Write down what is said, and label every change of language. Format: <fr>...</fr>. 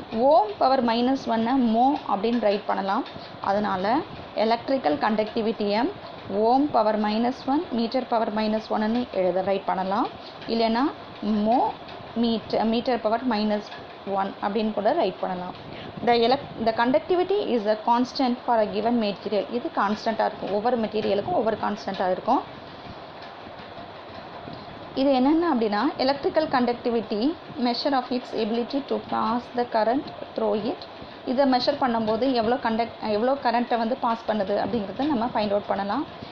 <ta>ஓம் power -1 மோ அப்படின்னு right பண்ணலாம். அதனால் எலக்ட்ரிக்கல் கண்டக்டிவிட்டியை ஓம் பவர் -1 மீட்டர் பவர் -1ன்னு ரைட் பண்ணலாம். இல்லைன்னா மோ மீட்டர் பவர் -1 அப்படின்னு கூட ரைட் பண்ணலாம்.</ta> <en>the conductivity is a constant for a given material.</en> <ta>இது கான்ஸ்டண்ட்டாக இருக்கும், ஒவ்வொரு மெட்டீரியலுக்கும் ஒவ்வொரு கான்ஸ்டண்ட்டாக இருக்கும். இது என்னென்ன அப்படின்னா electrical conductivity</ta> <en>Measure of its ability to pass the current through it.</en> <ta>இதை மெஷர் பண்ணும்போது எவ்வளோ கரண்ட்டை வந்து பாஸ் பண்ணுது அப்படிங்கிறத நம்ம ஃபைண்ட் அவுட் பண்ணலாம்.</ta>